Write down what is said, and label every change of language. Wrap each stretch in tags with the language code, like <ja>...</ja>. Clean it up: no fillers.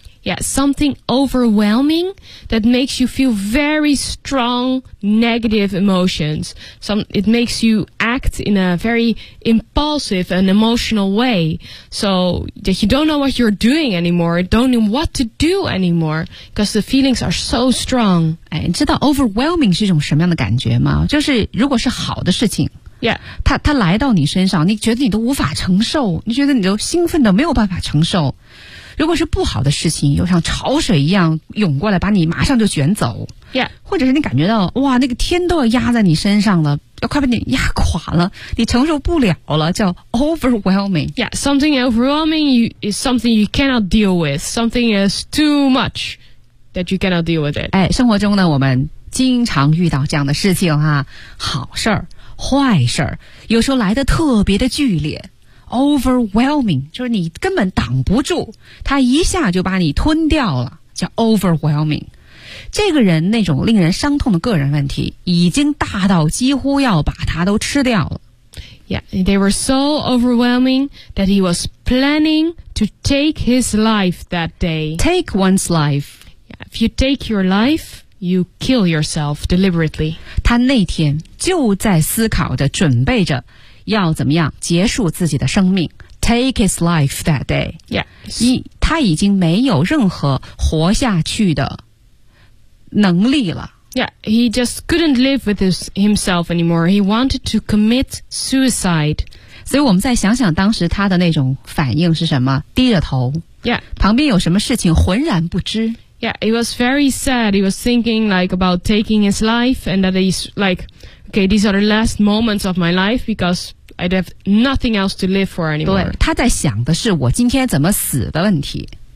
<en>Yeah, something overwhelming that makes you feel very strong negative emotions. It makes you act in a very impulsive and emotional way. So that you don't know what you're doing anymore, don't know what to do anymore, because the feelings are so strong.</en> <zh>哎，你知道 overwhelming 是一种什么样的感觉吗？就是如果是好的事情。</zh> <en>Yeah.</en> <zh>他来到你身上，你觉得你都无法承受，你觉得你都兴奋的没有办法承受。如果是不好的事情，又像潮水一样涌过来，把你马上就卷走。</zh> <en>Yeah.</en> <zh>或者是你感觉到，哇，那个天都要压在你身上了，要快把你压垮了，你承受不了了，叫 overwhelming.</zh> <en>Yeah, something overwhelming is something you cannot deal with. Something is too much that you cannot deal with it.</en> <zh>哎，生活中呢，我们经常遇到这样的事情哈，好事儿。坏事儿有时候来得特别的剧烈 ，overwhelming， 就是你根本挡不住，他一下就把你吞掉了，叫 overwhelming。这个人那种令人伤痛的个人问题，已经大到几乎要把他都吃掉了。</zh> <en>Yeah, they were so overwhelming that he was planning to take his life that day. Take one's life. Yeah, if you take your life. You kill yourself deliberately.</en> <zh>他那天就在思考着，准备着要怎么样结束自己的生命。</zh> <en>Take his life that day. Yes.</en> <zh>他已经没有任何活下去的能力了。</zh> <en>Yeah, he just couldn't live with himself anymore. He wanted to commit suicide.</en> <zh>所以我们再想想当时他的那种反应是什么，低着头。</zh> <en>Yeah.</en> <zh>旁边有什么事情浑然不知。</zh> <en>Yeah, he was very sad. He was thinking like about taking his life and that he's like, okay, these are the last moments of my life because I'd have nothing else to live for anymore.</en> <zh>对，他在想的是我今天怎么死的问题。</zh>